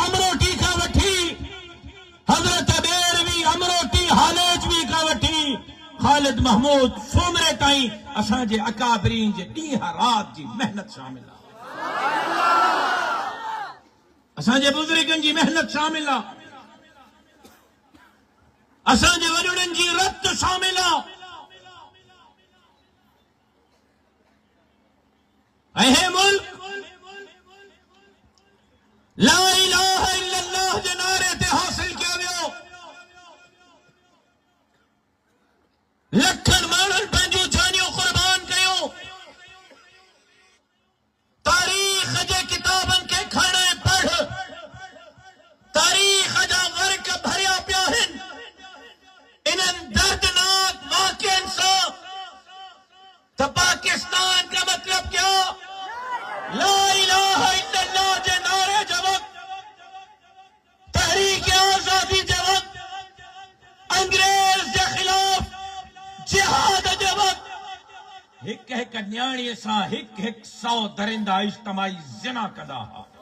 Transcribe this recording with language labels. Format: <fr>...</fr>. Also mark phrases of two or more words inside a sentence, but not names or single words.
<sd>अमरोटी खां वठी, हज़रत बेरवी अमरोटी हालेजवी खां वठी, ख़ालिद महमूद सोमरे ताईं असांजे अकाबरीन जे ॾींहं रात जी महिनत शामिल आहे, असांजे बुज़ुर्गनि जी महिनत शामिल आहे, असांजे वॾड़नि जी रत शामिल आहे। ऐं हे मुल्क</sd> <ar>لا إله إلا الله</ar> <sd>जे नारे ते हासिल कयो वियो। लखनि माण्हुनि पंहिंजूं जानियूं क़ुर्बान कयूं। तारीख़ जे किताबनि खे खण ऐं पढ़, तारीख़ जा वर्क भरिया पिया आहिनि इन्हनि दर्दनाक वाक़िअनि सां त</sd> <ur>پاکستان کا مطلب کیا?</ur> <ar>لا إله إلا الله</ar> <sd>जे नारे जे वक़्तु, तहरीक आज़ादी जे वक़्तु, अंग्रेज जे ख़िलाफ़ जिहाद जे वक़्तु, हिक हिक न्याणीअ सां हिक 100 दरिंदा इज्तिमाई ज़िना कंदा हुआ।</sd>